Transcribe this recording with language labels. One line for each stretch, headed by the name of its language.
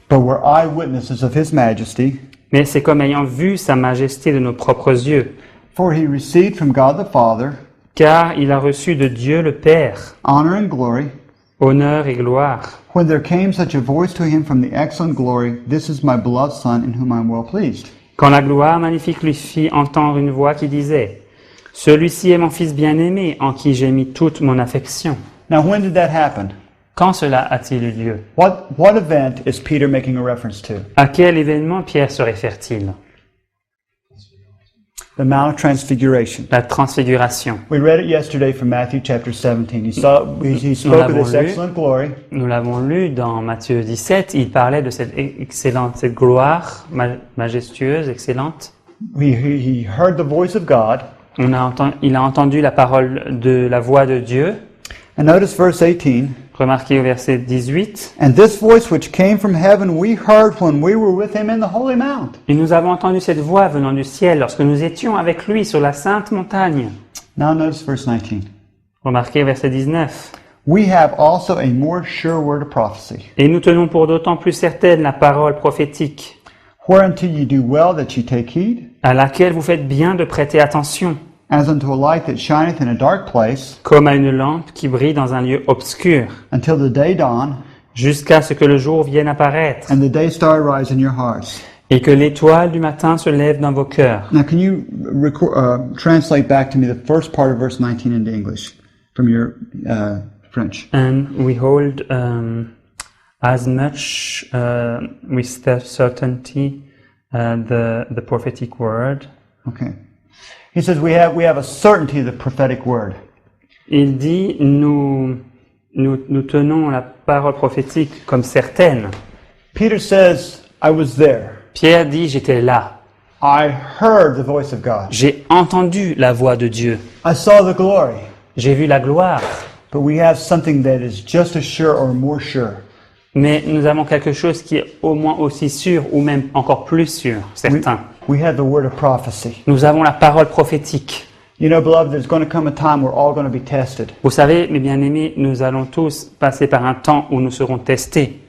English: but were eyewitnesses of his majesty.
French: Mais c'est comme ayant vu sa majesté de nos propres yeux,
English: For he received from God the Father
French: car il a reçu de Dieu le Père
English: honor and glory,
French: honneur et gloire.
English: when there came such a voice to him from the excellent glory, This is my beloved Son, in whom I am well pleased.
French: Quand la gloire magnifique lui fit entendre une voix qui disait « Celui-ci est mon Fils bien-aimé, en qui j'ai mis toute mon affection.
English: Now, when did that happen? »
French: Quand cela a-t-il eu lieu?
English: What event is Peter making a reference to?
French: À quel événement Pierre se réfère-t-il?
English: The Mount of Transfiguration.
French: La transfiguration.
English: We read it yesterday from Matthew chapter 17. He spoke of this
French: l'avons lu.
English: excellent glory,
French: Nous l'avons lu dans Matthieu 17, il parlait de cette excellente, cette gloire majestueuse, excellente.
English: he heard the voice of God.
French: Il a entendu la parole de la voix de Dieu.
English: And notice verse 18.
French: Remarquez au verset 18.
English: And this voice which came from heaven we heard when we were with him in the holy mount.
French: Et nous avons entendu cette voix venant du ciel lorsque nous étions avec lui sur la sainte montagne.
English: Now notice verse 19.
French: Remarquez verset 19.
English: We have also a more sure word of prophecy,
French: Et nous tenons pour d'autant plus certaine la parole prophétique,
English: whereunto ye do well that ye take heed,
French: à laquelle vous faites bien de prêter attention,
English: as unto a light that shineth in a dark place,
French: comme à une lampe qui brille dans un lieu obscur,
English: until the day dawn,
French: jusqu'à ce que le jour vienne apparaître,
English: and the day star rise in your hearts.
French: et que l'étoile du matin se lève dans vos cœurs.
English: Now, can you translate back to me the first part of verse 19 into English from your French? And we hold as much with certainty the prophetic word. Okay. He says we have a certainty of the prophetic word.
French: Il dit nous tenons la parole prophétique comme certaine.
English: Peter says, I was there.
French: Pierre dit j'étais là.
English: I heard the voice of God.
French: J'ai entendu la voix de Dieu.
English: I saw the glory.
French: J'ai vu la gloire.
English: But we have something that is just as sure or more sure.
French: Mais nous avons quelque chose qui est au moins aussi sûr ou même encore plus sûr, certain.
English: We have the word of prophecy.
French: Nous avons la parole prophétique.
English: You know, beloved, there's going to come a time we're all going to be tested.
French: Vous savez, mes bien-aimés, nous allons tous passer par un temps où nous serons testés.